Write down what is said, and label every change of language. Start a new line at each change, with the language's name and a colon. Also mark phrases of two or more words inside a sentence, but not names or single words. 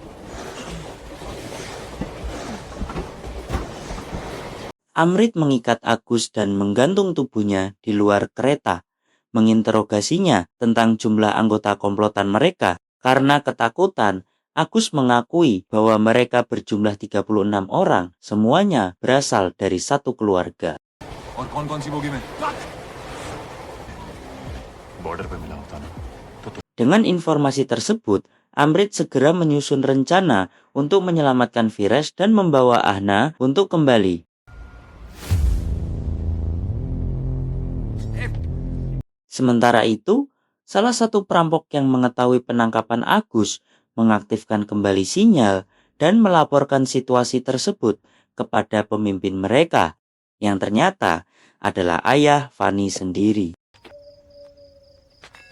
Indonesian: Amrit mengikat Agus dan menggantung tubuhnya di luar kereta, menginterogasinya tentang jumlah anggota komplotan mereka. Karena ketakutan, Agus mengakui bahwa mereka berjumlah 36 orang, semuanya berasal dari satu keluarga.
Hindi: और कौन-कौन सी बोगी में? बॉर्डर पे मिला होता ना तो
Indonesian: Dengan informasi tersebut, Amrit segera menyusun rencana untuk menyelamatkan Firesh dan membawa Ahna untuk kembali. Sementara itu, salah satu perampok yang mengetahui penangkapan Agus mengaktifkan kembali sinyal dan melaporkan situasi tersebut kepada pemimpin mereka, yang ternyata adalah ayah Fani sendiri.